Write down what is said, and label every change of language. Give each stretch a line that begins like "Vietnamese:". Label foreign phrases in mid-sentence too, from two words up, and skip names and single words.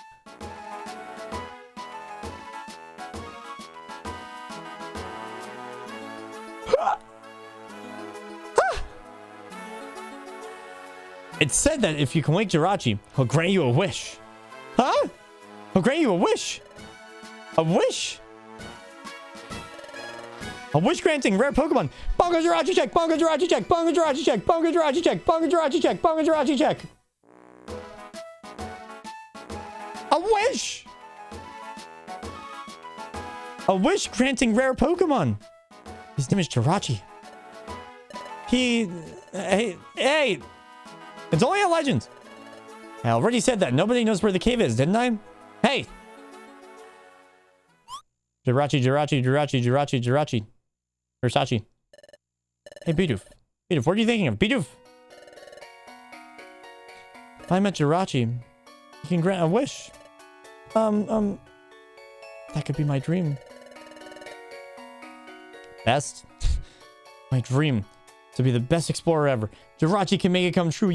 English: It's said that if you can wake Jirachi, he'll grant you a wish. Huh? He'll grant you a wish? A wish? A wish-granting rare Pokemon. Bongo Jirachi check! Bongo Jirachi check! Bongo Jirachi check! Bongo Jirachi check! Bongo Jirachi check! Bongo Jirachi check! A wish! A wish-granting rare Pokemon. His name is Jirachi. Hey! It's only a legend. I already said that nobody knows where the cave is, didn't I? Hey! Jirachi. Versace. Hey, Bidoof. Bidoof, what are you thinking of? Bidoof! If I met Jirachi, you can grant a wish. That could be my dream. Best? My dream. To be the best explorer ever. Jirachi can make it come true.